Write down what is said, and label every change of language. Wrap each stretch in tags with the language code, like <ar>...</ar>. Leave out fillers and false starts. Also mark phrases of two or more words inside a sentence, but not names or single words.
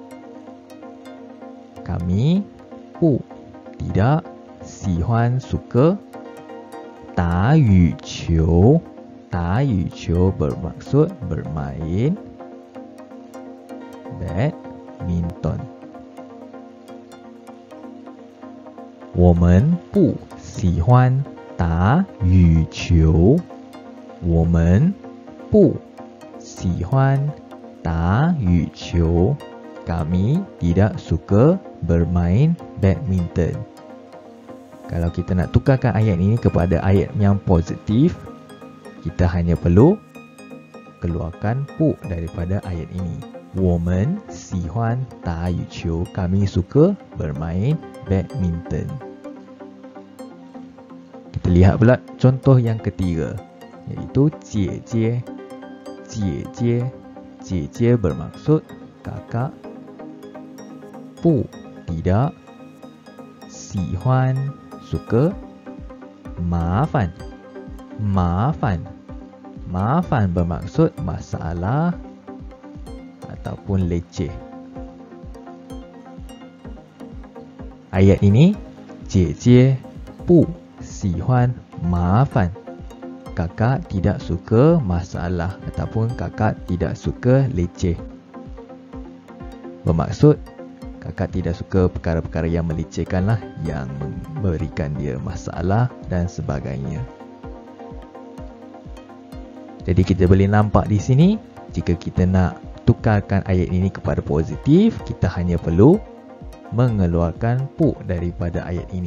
<ms>Kami bu tidak sihuan suka</ms> <zh>打羽球</zh> <ms>bermaksud bermain badminton.</ms> <zh>我们不喜欢打羽球。我们不喜欢打羽球。</zh> <ms>Kami tidak suka bermain badminton. Kalau kita nak tukarkan ayat ini kepada ayat yang positif, kita hanya perlu keluarkan pu daripada ayat ini.</ms> <zh>我们喜欢打羽球.</zh> <ms>Kami suka bermain badminton. Kita lihat pula contoh yang ketiga, iaitu 姐姐. 姐姐 bermaksud kakak. 不 tidak. 喜欢 suka. 麻烦 bermaksud masalah ataupun leceh. Ayat ini,</ms> <zh>姐姐不喜欢麻烦.</zh> <ms>Kakak tidak suka masalah ataupun kakak tidak suka leceh. Bermaksud kakak tidak suka perkara-perkara yang melecehkan lah, yang memberikan dia masalah dan sebagainya. Jadi kita boleh nampak di sini, jika kita nak tukarkan ayat ini kepada positif, kita hanya perlu mengeluarkan pu daripada ayat ini.</ms>